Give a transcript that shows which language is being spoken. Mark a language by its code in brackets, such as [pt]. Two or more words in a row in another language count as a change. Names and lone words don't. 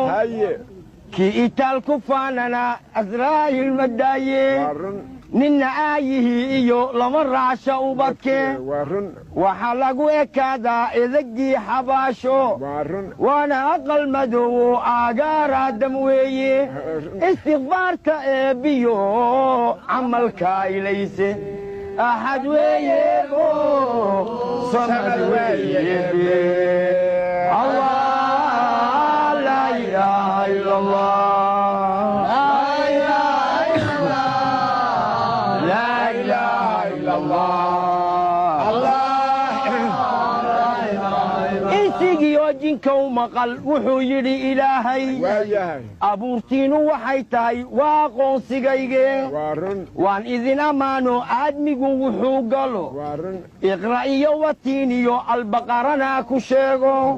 [so] Haye. Ki itaal ku faanana Azraa'il ma daaye. Waa run. Ninna aayihii iyo lama raacsha ubadke. Waa run. Waxa lagu ekaadaa idagii xabaasho. Waa run. Waana aqal madoowo aagaara dam weeye. Waa run. Istighfaarta eebbiyo camalka ilayse. Ahad weeye, oh, samad weeye, Allah, [ar] لا إله إلا الله. لا إله إلا الله. لا إله إلا الله. [so] Allah. Insigii oo jinka u maqal, wuxuu yidhi Ilaahay. Waayahay. Abuurtiinu waxay tahay, waa aqoonsigayge. Waa run. Waan idin ammaano, aadmigu wuxuu galo. Waa run. Iqra iyo Watiin iyo Albaqarana ku sheego.